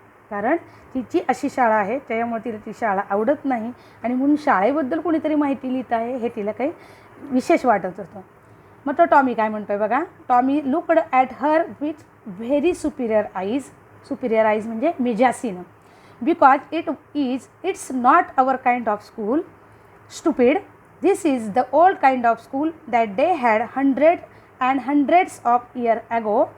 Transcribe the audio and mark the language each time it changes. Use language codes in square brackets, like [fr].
[mr] कारण तिची अशी शाळा आहे त्याच्यामुळे तिला ती शाळा आवडत नाही आणि म्हणून शाळेबद्दल कोणीतरी माहिती लिहित आहे हे तिला काही विशेष वाटत होतं. मग तो टॉमी काय म्हणतोय बघा. [en] Tommy looked at her with very superior eyes [mr] म्हणजे मेजासीन. [en] Because it's not our kind of school. Stupid. This is the old kind of school that they had hundreds of years ago.